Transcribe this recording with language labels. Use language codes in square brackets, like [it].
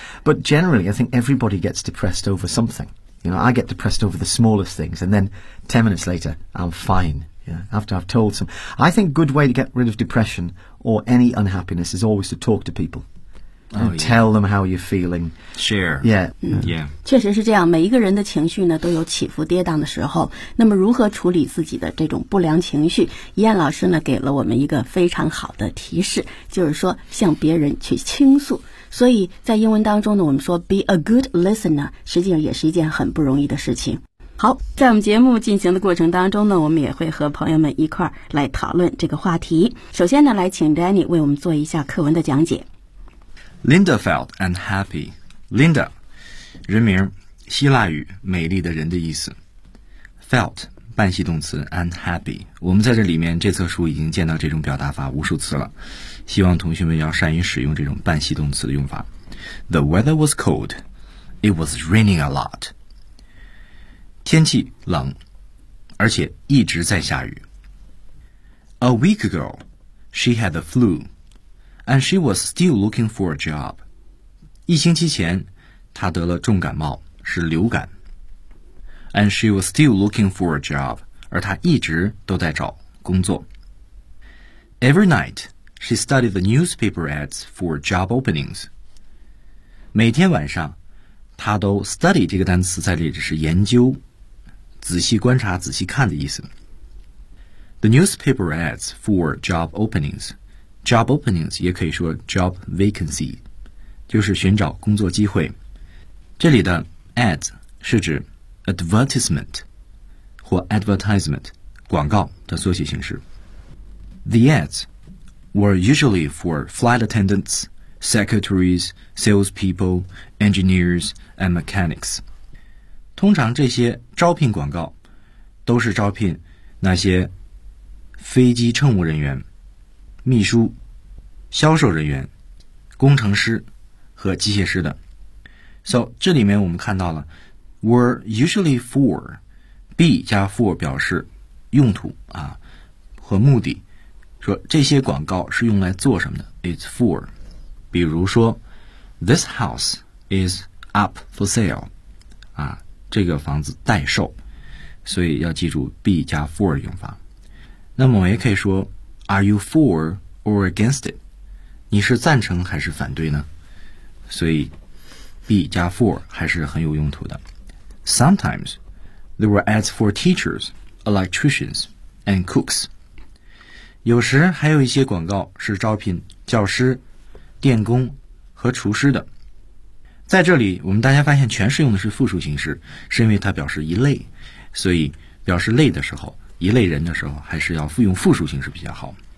[en] But generally, I think everybody gets depressed over something. You know, I get depressed over the smallest things, and then 10 minutes later, I'm fine. Yeah, after I've told some. I think a good way to get rid of depression or any unhappiness is always to talk to people. Tell them how you're feeling. Share. Yeah. [zh] 确实是这样，每一个人的情绪呢都有起伏跌宕的时候。那么如何处理自己的这种不良情绪，燕老师呢给了我们一个非常好的提示，就是说向别人去倾诉。所以在英文当中呢，我们说 [en] be a good listener， [zh] 实际上也是一件很不容易的事情。好，在我们节目进行的过程当中呢，我们也会和朋友们一块儿来讨论这个话题。首先呢，来请 Danny 为我们做一下课文的讲解。 [en] Linda felt unhappy. [zh] Linda, 人名，希腊语，美丽的人的意思。 [en] Felt, 半系动词 unhappy. [zh] 我们在这里面这册书已经见到这种表达法无数次了。希望同学们要善于使用这种半系动词的用法。 [en] The weather was cold. It was raining a lot. [zh] 天气冷，而且一直在下雨。 [en] A week ago, she had the flu, and she was still looking for a job. [zh] 一星期前，她得了重感冒，是流感。 [en] And she was still looking for a job. [zh] 而她一直都在找工作。 [en] Every night, she studied the newspaper ads for job openings. [zh] 每天晚上，她都 study 这个单词在这里是研究，仔细观察、仔细看的意思。 [en] The newspaper ads for job openings. Job openings [zh] 也可以说 [en] job vacancy, [zh] 就是寻找工作机会。这里的 ads 是指 advertisement 或 advertisement, 广告的缩写形式。 [en] The ads were usually for flight attendants, secretaries, salespeople, engineers, and mechanics. [zh] 通常这些招聘广告都是招聘那些飞机乘务人员、秘书、销售人员、工程师和机械师的。 So, 这里面我们看到了 [en] were usually for, [zh] be 加 for 表示用途啊和目的。说这些广告是用来做什么的 ? [en] It's for. [zh] 比如说 [en] ,this house is up for sale, [zh] 啊这个房子待售。所以要记住 be 加 for 用法。那么我也可以说 [en] Are you for or against it? [zh] 你是赞成还是反对呢？所以 be 加 for 还是很有用途的。 [en] Sometimes, there were ads for teachers, electricians, and cooks. [zh] 有时还有一些广告是招聘教师、电工和厨师的。在这里我们大家发现全是用的是复数形式，是因为它表示一类，所以表示类的时候一类人的时候还是要用复数形式比较好。